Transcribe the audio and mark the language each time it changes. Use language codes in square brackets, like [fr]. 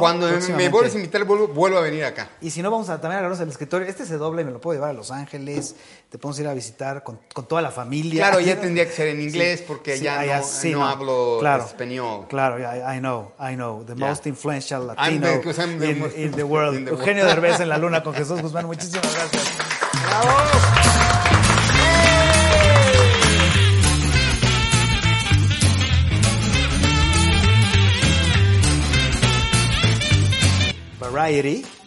[es] Cuando me vuelves a invitar, vuelvo a venir acá. Y si no, vamos a también agarrarnos el escritorio. Este se dobla y me lo puedo llevar a Los Ángeles. Te podemos ir a visitar con toda la familia. Claro, ya tendría que ser en inglés, sí, porque sí, ya allá, no, sí, no hablo claro, español. [en] Claro, I know. The most influential Latino in the world. [es] Eugenio Derbez en la luna con Jesús Guzmán. Muchísimas gracias. ¡Bravo! [en] Variety.